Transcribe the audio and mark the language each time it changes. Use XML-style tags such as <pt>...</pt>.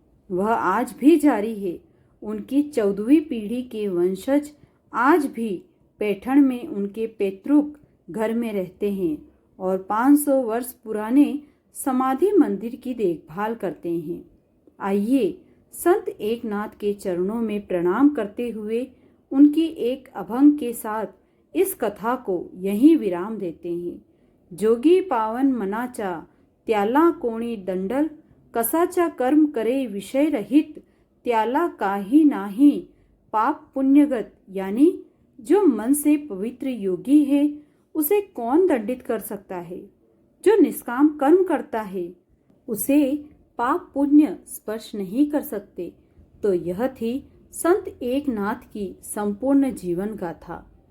<hi>वह आज भी जारी है। उनकी 14वीं पीढ़ी के वंशज आज भी पैठण में उनके पैतृक घर में रहते हैं और 500 वर्ष पुराने समाधि मंदिर की देखभाल करते हैं। आइए संत एकनाथ के चरणों में प्रणाम करते हुए उनकी एक अभंग के साथ इस कथा को यहीं विराम देते हैं।</hi> <mr>जोगी पावन मनाचा त्याला कोणी दंडल, कसाचा कर्म करे विषय रहित, त्याला काही नाही पाप पुण्यगत।</mr> <hi>यानी जो मन से पवित्र योगी है उसे कौन दंडित कर सकता है? जो निष्काम कर्म करता है उसे पाप पुण्य स्पर्श नहीं कर सकते। तो यह थी संत एकनाथ की संपूर्ण जीवन गाथा।</hi>